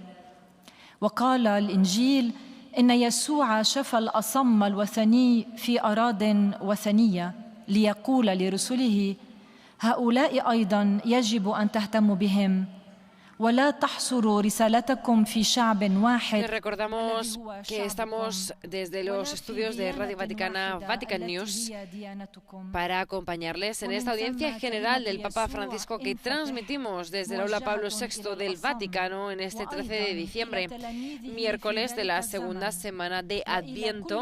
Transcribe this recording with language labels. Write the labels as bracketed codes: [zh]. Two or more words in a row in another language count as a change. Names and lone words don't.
[ar] وقال الإنجيل إن يسوع شفى الأصم الوثني في أراضٍ وثنية ليقول لرسله: هؤلاء أيضاً يجب أن تهتموا بهم ولا تحصروا رسالتكم في شعب واحد. [es] Recordamos que estamos desde los estudios de Radio Vaticana, Vatican News, para acompañarles en esta audiencia general del Papa Francisco que transmitimos desde el Aula Pablo VI del Vaticano en este 13 de diciembre, miércoles de la segunda semana de Adviento.